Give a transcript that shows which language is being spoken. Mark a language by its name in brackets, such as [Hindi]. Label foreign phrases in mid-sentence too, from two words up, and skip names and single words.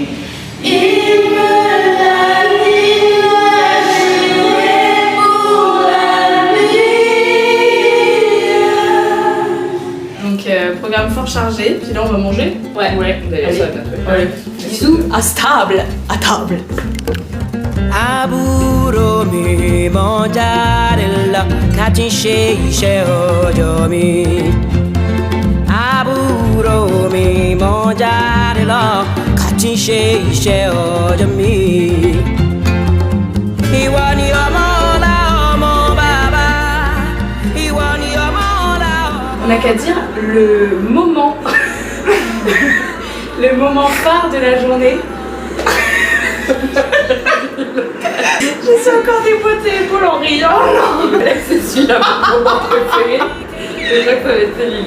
[French] Il me l'a dit, j'irai pour la vie. Donc programme fort chargé, puis là on va manger. Ouais, Allez. ça va bien trouver. Allez. Bisous, à table, à table. [Yoruba] àbúrò mi mọ jáde lọ ká ti ṣe iṣẹ́ ọjọ́ mi. àbúrò mi mọ jáde lọ ká ti ṣe iṣẹ́ ọjọ́ mi. ìwọ ni ọmọ ọlá ọmọ bàbá, ìwọ ni ọmọ ọlá ọmọ. [French] On n'a qu'à dire le moment, le moment phare de la journée. Je suis encore déboîtée l'épaule en riant. C'est celui-là mon moment préféré. Déjà que ça va être celui-là.